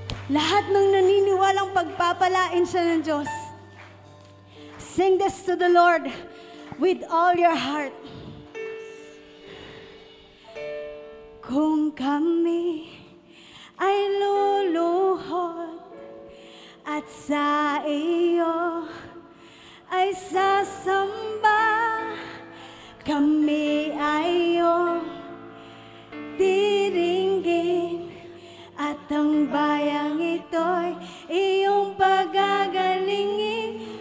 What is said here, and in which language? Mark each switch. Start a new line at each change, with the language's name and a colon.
Filipino: Lahat ng naniniwalang pagpapalain siya ng Diyos.
English: Sing this to the Lord with all your heart.
Filipino: Kung kami ay luluhod at sa iyo ay sasamba, kami ay iyong diringgin at ang bayang ito'y iyong pagagalingin.